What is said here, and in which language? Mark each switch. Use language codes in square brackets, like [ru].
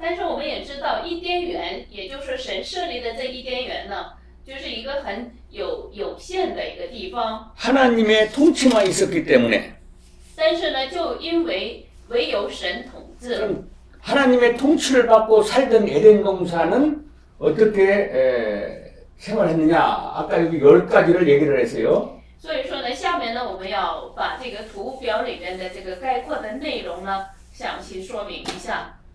[zh] 但是我们也知道，伊甸园，也就是神设立的这伊甸园呢，就是一个很有限的一个地方。 [ko] 하나님의 통치만 있었기 때문에. [zh] 但是呢，就因为唯有神统治， [ko] 그럼 하나님의 통치를 받고 살던 에덴 동산은 어떻게 생활했느냐? 아까 여기 10가지를 얘기를 했어요. [zh] 所以说呢，下面呢，我们要把这个图表里面的这个概括的内容呢，详细说明一下。